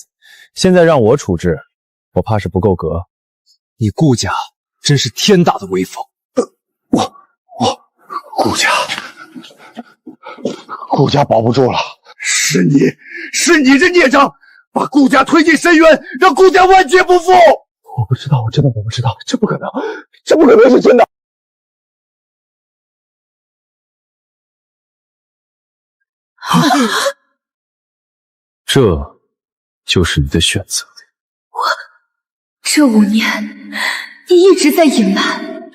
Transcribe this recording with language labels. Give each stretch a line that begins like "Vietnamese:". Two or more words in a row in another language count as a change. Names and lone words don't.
Chinese: 現在讓我處置，我怕是不夠格。你顧家真是天大的威風！我顧家保不住了，是你這孽障，把顧家推進深淵，讓顧家萬劫不復。我不知道，我真的不知道，這不可能是真的。這就是你的選擇。這5年，你一直在隱瞞。